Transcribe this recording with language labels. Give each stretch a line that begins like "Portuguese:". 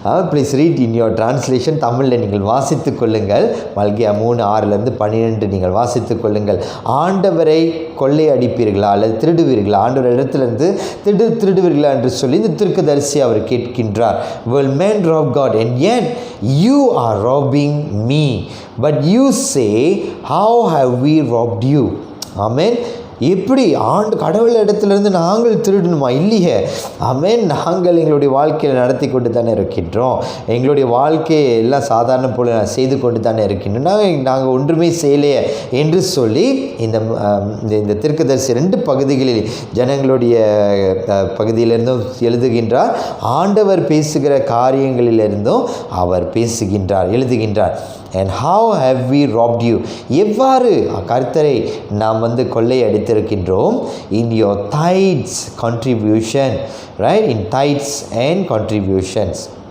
English: Please read in your translation.
Tamil: தமிழில் நீங்கள் வாசித்து கொள்ளுங்கள். மல்கியா 3:6-12 நீங்கள் வாசித்து கொள்ளுங்கள். ஆண்டவரை கொள்ளை அடிப்பீர்களா அல்லது திருடுவீர்களா? ஆண்டவர் இடத்துலேருந்து திருடுவீர்களா என்று சொல்லி இந்த தீர்க்கதரிசி அவர் கேட்கின்றார்.
English: Will man rob God? And yet you are robbing me. But you say, how have we robbed you?
Tamil: ஆமென். எப்படி கடவுள் இடத்துலேருந்து நாங்கள் திருடணுமா? இல்லையே. ஆமென். நாங்கள் எங்களுடைய வாழ்க்கையில் நடத்தி கொண்டு தானே இருக்கின்றோம். எங்களுடைய வாழ்க்கையை எல்லாம் சாதாரண போல செய்து கொண்டு தானே இருக்கின்றோம். நாங்கள் ஒன்றுமே செய்யலையே என்று சொல்லி இந்த தீர்க்கதரிசி 2 பகுதிகளில் ஜனங்களுடைய பகுதியிலிருந்தும் எழுதுகின்றார். ஆண்டவர் பேசுகிற காரியங்களிலிருந்தும் அவர் எழுதுகின்றார்.
English: And how have we robbed you?
Tamil: எவ்வாறு கர்த்தரை நாம் கொள்ளை அடித்திருக்கின்றோம்?
English: In your tithes contribution, right? In tithes and contributions.